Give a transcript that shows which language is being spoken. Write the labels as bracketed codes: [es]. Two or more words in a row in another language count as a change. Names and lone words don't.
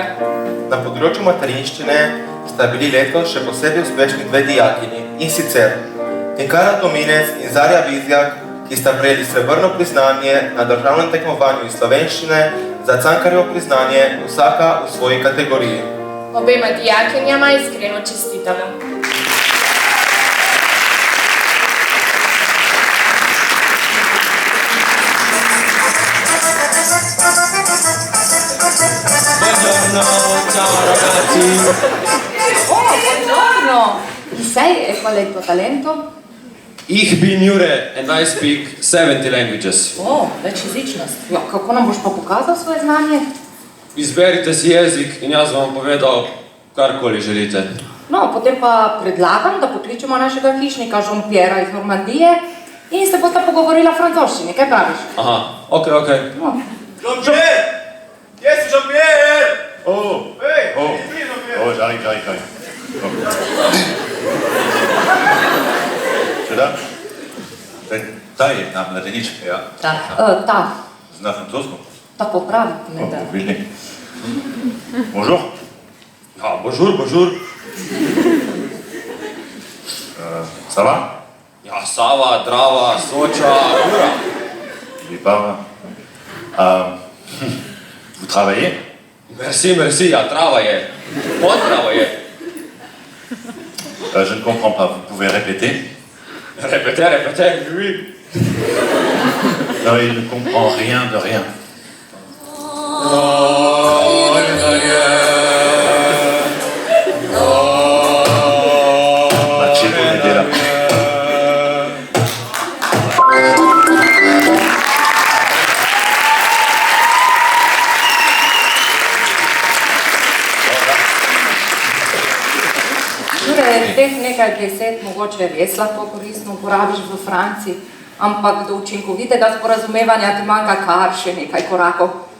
[sl] Na področju materinščine sta bili letos še posebej uspešni dve dijakini, in sicer Tinkara Dominec in Zarja Vizjak, ki sta prejeli srebrno priznanje na državnem tekmovanju iz slovenščine za Cankarjevo priznanje, vsaka v svoji kategoriji. Obema dijakinjama iskreno čestitamo. [it] Buongiorno! Chi sei e qual è il tuo talento? [de] Ich bin [en] Jure and I speak 70 languages. [sl] Večjezičnost. Ja, kako nam boš pa pokazal svoje znanje? Izberite si jezik in jaz vam povedal, karkoli želite. No, potem pa predlagam, da pokličemo našega hišnika Jean-Pierre iz Normandije in se bosta pogovorila v francoščini. Kaj praviš? Aha, okej. No. Jean-Pierre! Kje si Jean-Pierre? [fr] J'arrive. C'est là? [sl] Ta je na mladenič. Ja. Ta. Zna francosko? Tako pravi. Vidni. [fr] Bonjour. [sl] Ja, bonjour. [fr] Ça va? [sl] Ja, Sava, Drava, Soča, Ura. [fr] Il parle. Vous travaillez? Merci, [sl] ja, trava je. Potrava je. [fr] Je ne comprends pas. Vous pouvez répéter? Répétez, oui. Non, il ne comprend rien de rien. Machetto l'idée là. [sl] Teh nekaj besed mogoče res lahko koristno uporabiš v Franciji, ampak do učinkovitega sporazumevanja ti manjka kar še nekaj korakov.